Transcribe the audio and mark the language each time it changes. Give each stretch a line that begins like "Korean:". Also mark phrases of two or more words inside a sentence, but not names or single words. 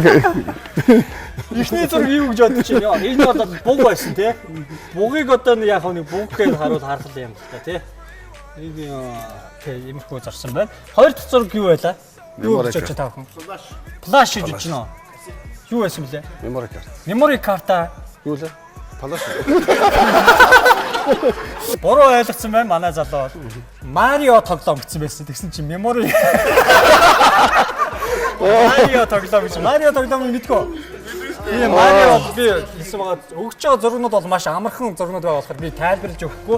Mongolian: эхний зураг юу гэж бодож байна? Энэ бол буг байсан тий. Бугийг одоо яг нэг буг гэж харуул харах юм л та тий. Нэг тий иймэрхүү зарсан байна. Хоёр дахь зураг юу байлаа? Юу гэж бодож та бүхэн? Флаш гэж бодож байна. Юу байсан бэлээ?
English: Memory card. Memory card-а
Mongolian: Юу лээ? Флаш. буруу ойлгосон байна манай залуу. Марио тоглоом гэсэн байсан. Тэгсэн чинь memory Марио тоглоом гэж. Марио тоглоом мэдгүй. Энэ Марио би хэлсэн байгаа өгч байгаа зургнууд бол маш амархан зургнууд байгаа болохоор би тайлбарлаж өгөхгүй.